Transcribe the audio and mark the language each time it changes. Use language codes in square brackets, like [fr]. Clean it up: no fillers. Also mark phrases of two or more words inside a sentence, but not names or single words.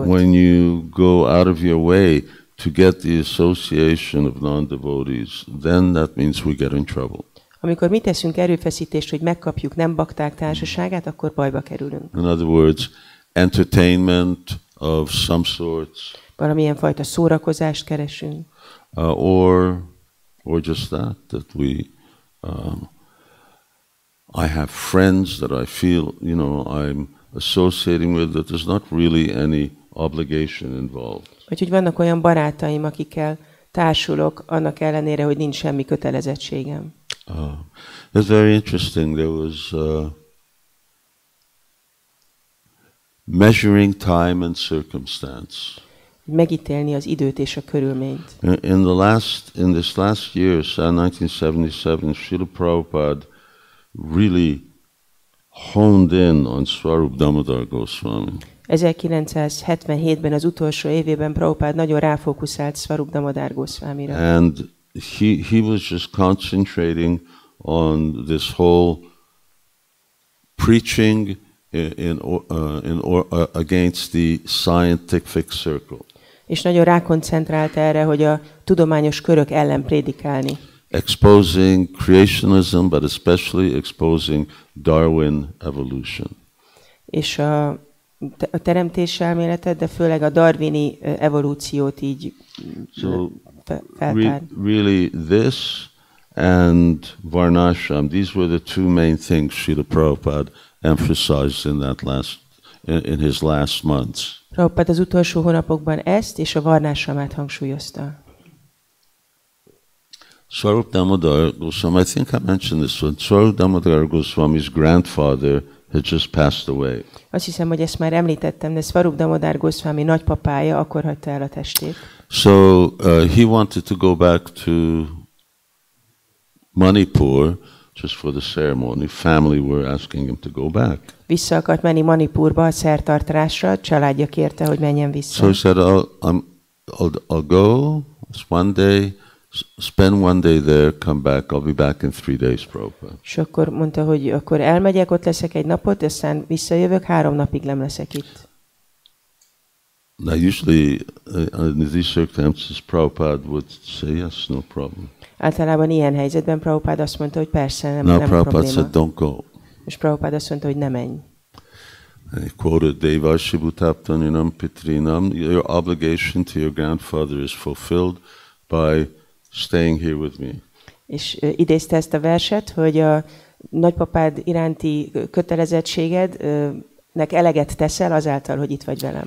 [en] when you go out of your way to get the association of non-devotees, then that means we get in trouble. [hu] Amikor mi teszünk erőfeszítést, hogy megkapjuk nem bakták társaságát, akkor bajba kerülünk. [en] In other words, entertainment of some sorts. [hu] Valamilyen fajta szórakozást keresünk. [en] Or just that we I have friends that I feel, I'm associating with that there's not really any obligation involved. [hu] Vagy hogy vannak olyan barátaim, akikkel társulok, annak ellenére, hogy nincs semmi kötelezettségem. [en] It's very interesting. There was measuring time and circumstance. [hu] Megítélni az időt és a körülményt. [en] In this last year, 1977, Srila Prabhupada really honed in on Swarup Damodar Goswami. [hu] 1977-ben az utolsó évében Prabhupád nagyon ráfókuszált Swarup Damodar Goswamira. [en] And he was just concentrating on this whole preaching against the scientific circle. [hu] És nagyon rákoncentrált erre, hogy a tudományos körök ellen prédikálni. [en] Exposing creationism, but especially exposing Darwin evolution. [hu] És a teremtés elméletet, de főleg a darwini evolúciót így feltár. [en] Really this and Varnashram, these were the two main things Srila Prabhupada emphasized in his last months. [hu] Prabhupád az utolsó hónapokban ezt és a varnásramát hangsúlyozta. [en] Swarup Damodar Goswami, I think I mentioned this one. Swarup Damodar Goswami's grandfather had just passed away. [hu] Azt hiszem, hogy ezt már említettem, de Swarup Damodar Goswami nagypapája akkor hagyta el a testét. [en] So he wanted to go back to Manipur just for the ceremony. Family were asking him to go back. [hu] Vissza akart menni Manipurba a szertartásra, családja kérte, hogy menjen vissza. [en] So he said, I'll go one day, spend one day there, come back. I'll be back in 3 days, Prabhupada. [hu] És akkor mondta, hogy akkor elmegyek, ott leszek egy napot, aztán visszajövök, 3 napig nem leszek itt. [en] Now usually in these circumstances, Prabhupada would say yes, no problem. [hu] Általában ilyen helyzetben Prabhupád azt mondta, hogy persze, nem [en] Prabhupada [hu] probléma. [en] said, don't go. [hu] És Prabhupád azt mondta, hogy ne menj. [en] And he quoted [sa] Devashibhutaptaninam Pitrinam, [en] your obligation to your grandfather is fulfilled by staying here with me. [hu] És idézte ezt a verset, hogy a nagypapád iránti kötelezettségednek eleget teszel azáltal, hogy itt vagy velem.